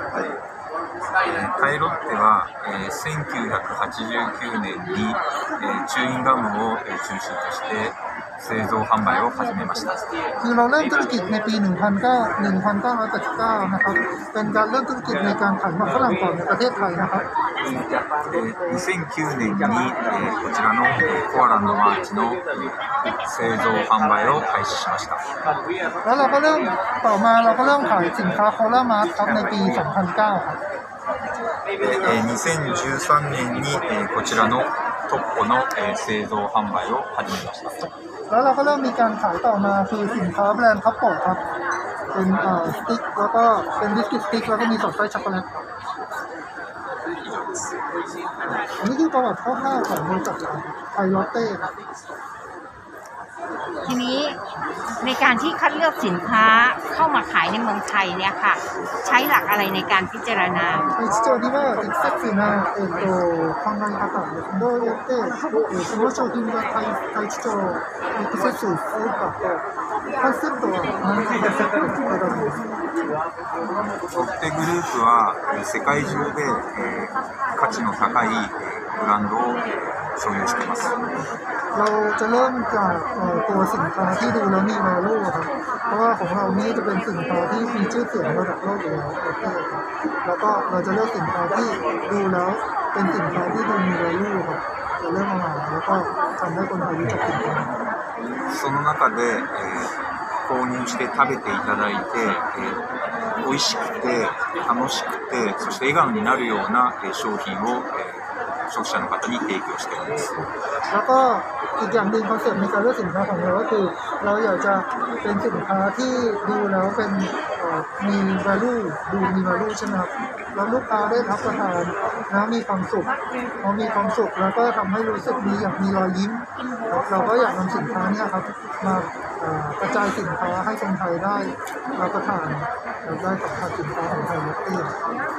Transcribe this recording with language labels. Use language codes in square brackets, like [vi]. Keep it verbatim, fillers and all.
[ja] はい、カイロッテは、えー、せんきゅうひゃくはちじゅうきゅうねんに、えー、チューインガムを、えー、中心として製造販売を始めました。 [th] คือเราเริ่มธุรกิจในปีหนึ่งพันเก้าร้อยเจ็ดสิบเก้านะครับเป็นการเริ่มธุรกิจในการขายหมากฝรั่งก่อนในประเทศไทยนะครับ [ja] にせんきゅうねんに、えー、こちらのコアランドマーチの製造販売を開始しました。 [th] แล้วเราก็เริ่มต่อมาเราก็เริ่มขายสินค้าโครามาร์ทครับในปีสองพันเก้าครับ [ja] にせんじゅうさんねんに、えー、こちらのトッポの、えー、製造販売を始めました。 [th] แล้วเราก็เริ่มมีการขายต่อมาคือสินค้าแบรนด์ท็อปโปครับเป็นเอ่อสติ๊กแล้วก็เป็นบิสกิตสติ๊กแล้วก็มีสอดไส้ช็อกโกแลตอันนี้คือประวัติคร่าวๆของบริษัทไคลอตเต้ครับ ทีนี้ในการที่คัดเลือกสินค้าเข้ามาขายในเมืองไทยเนี่ยค่ะใช้หลักอะไรในการพิจารณา พิจารณาอีกสักสินะเอ่อ [ja] 考え方どうやってその商品が対象に適切するかとコンセプトは何かセットになるんです。ロッテグループは世界中で、えー、価値の高いブランドを所有しています。 [th] เราจะเริ่มจากตัวสินค้าที่ดูแล้วมีแวลูครับเพราะว่าของเรานี่จะเป็นสินค้าที่มีชื่อเสียงระดับโลกอยู่แล้วแล้วก็เราจะเลือกสินค้าที่ดูแล้วเป็นสินค้าที่ดูมีแวลูครับจะเริ่มมาหาแล้วก็ทำให้คนไทยรู้จักสินค้า [ja] その中で、えー、購入して食べていただいて、えー、美味しくて楽しくてそして笑顔になるような、えー、商品を、えー消費者の方に提供しています。 [th] แล้วก็อีกอย่างหนึ่งคอนเซ็ปต์ในการเลือกสินค้าของเราก็คือเราอยากจะเป็นสินค้าที่ดูแล้วเป็นมี value ดูมี value ใช่ไหมครับแล้วลูกค้าได้รับประทานแล้วมีความสุขพอมีความสุขแล้วก็ทำให้รู้สึกดีอยากมีรอยยิ้มเราก็อยากนำสินค้าเนี่ยครับมากระจายสินค้าให้คนไทยได้รับประทานได้สัมผัสสินค้าของไทยเอง